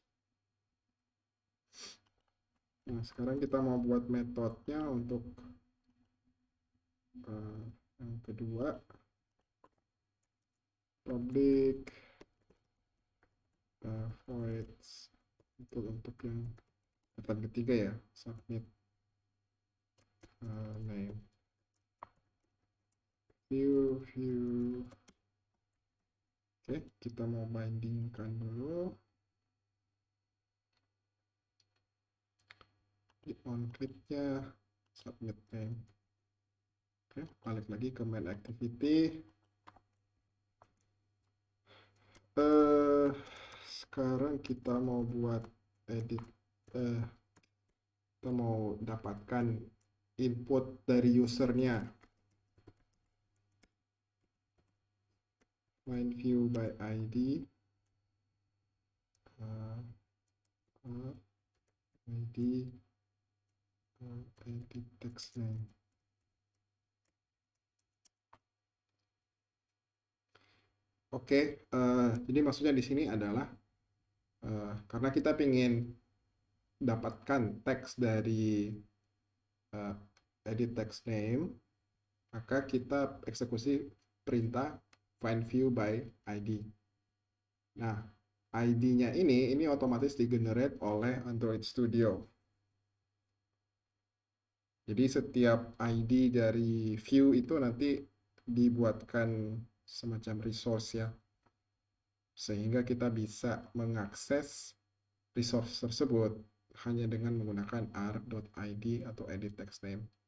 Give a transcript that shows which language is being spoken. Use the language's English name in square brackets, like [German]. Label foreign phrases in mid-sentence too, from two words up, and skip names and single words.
[Indonesian] Nah, sekarang kita mau buat metodenya untuk yang kedua, [English] public voids [Indonesian] untuk yang metode ketiga ya, [English] submit name view. [Indonesian] Oke, kita mau bindingkan dulu di [English] on click- [Indonesian] nya [English] submit name. [Indonesian] Oke, balik lagi ke [English] main activity. [Indonesian] Sekarang kita mau buat edit, kita mau dapatkan input dari usernya. [English] find view by ID, ID, edit text name. [Indonesian] Oke, jadi maksudnya di sini adalah karena kita ingin dapatkan teks dari [English] edit text name, [Indonesian] maka kita eksekusi perintah [English] find view by ID. [Indonesian] Nah, ID-nya ini otomatis digenerate oleh Android Studio. Jadi setiap ID dari view itu nanti dibuatkan semacam resource ya, sehingga kita bisa mengakses resource tersebut hanya dengan menggunakan r.id atau [English] edit text name.